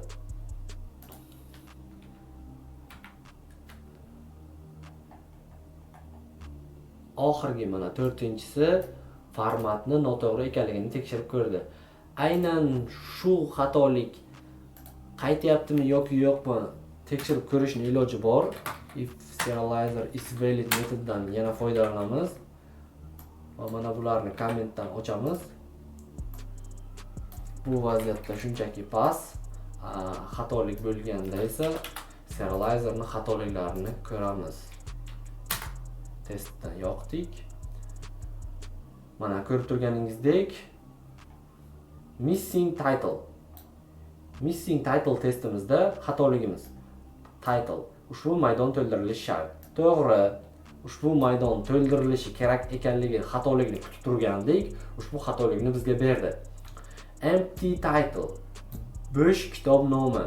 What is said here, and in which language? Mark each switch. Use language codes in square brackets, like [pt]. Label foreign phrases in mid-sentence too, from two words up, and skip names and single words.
[uz] Oxirgi mana 4-inchisi formatni noto'g'ri ekanligini tekshirib ko'rdi. Aynan shu xatolik qaytyaptimi yoki yo'qmi tekshirib ko'rishning iloji bor. [en] If serializer is valid [uz] metodidan yana foydalanamiz. Va mana bularni kommentdan ochamiz. Bu vaziyatda shunchaki pas, xatolik bo'lganda esa serializerning xatoliklarini ko'ramiz. Testdan yoqdik. Mana ko'rib turganingizdek [en] missing title. Missing title [uz] testimizda xatoligimiz title ushbu maydon to'ldirilishi shart. To'g'ri, ushbu maydon to'ldirilishi kerak ekanligi xatolikni kutib turgandik, ushbu xatolikni bizga berdi. [en] Empty title [uz] bo'sh kitob nomi.